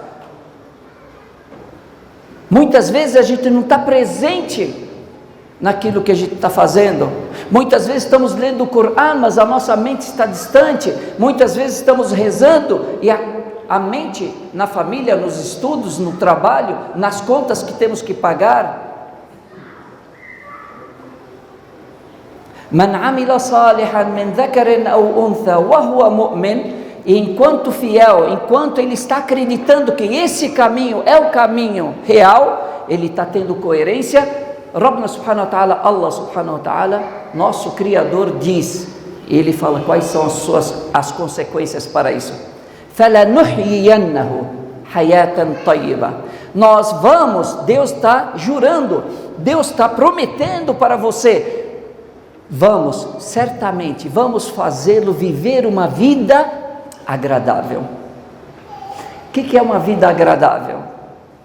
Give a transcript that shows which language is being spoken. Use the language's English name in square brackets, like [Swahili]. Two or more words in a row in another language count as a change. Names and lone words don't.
[Portuguese] Muitas vezes a gente não está presente naquilo que a gente está fazendo. Muitas vezes estamos lendo o Corão, mas a nossa mente está distante. Muitas vezes estamos rezando e a mente na família, nos estudos, no trabalho, nas contas que temos que pagar. [Arabic] من عمل صالحا من ذكر أو أنثى وهو مؤمن, [Portuguese] enquanto fiel, enquanto ele está acreditando que esse caminho é o caminho real, ele está tendo coerência. [Arabic] ربنا سبحانه وتعالى، الله سبحانه وتعالى, [Portuguese] nosso Criador, diz, ele fala quais são as consequências para isso. [Arabic] فَلَنُحْيِيَنَّهُ حَيَاةً طَيِّبَةً, [Portuguese] nós vamos, Deus está jurando, Deus está prometendo para você, certamente vamos fazê-lo viver uma vida agradável. O que é uma vida agradável?